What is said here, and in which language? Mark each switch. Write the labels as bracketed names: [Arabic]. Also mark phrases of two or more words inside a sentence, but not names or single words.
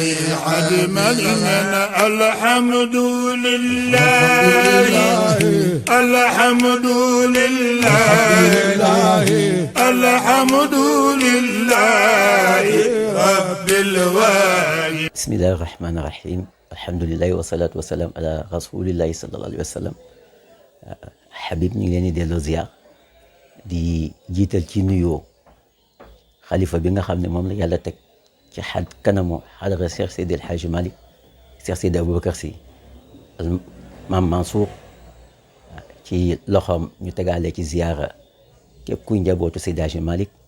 [Arabic] أجمعنا الحمد لله الحمد لله الحمد لله رب الوالد. بسم الله الرحمن الرحيم. الحمد لله والصلاة والسلام على رسول الله صلى الله عليه وسلم. [Wolof] Habib ñu ngi leen di delloo ziar di jiital ci nuyoo xalifa bi nga xam ne moom la yàlla teg ci kanamu xadara Cheikh Seydi El Hadji Malick Cheikh Seydi Aboubacar Sy Maam Mansour ci loxoom ñu tegaale ci ziara képp kuy njabootu Seydi El Hadji Malick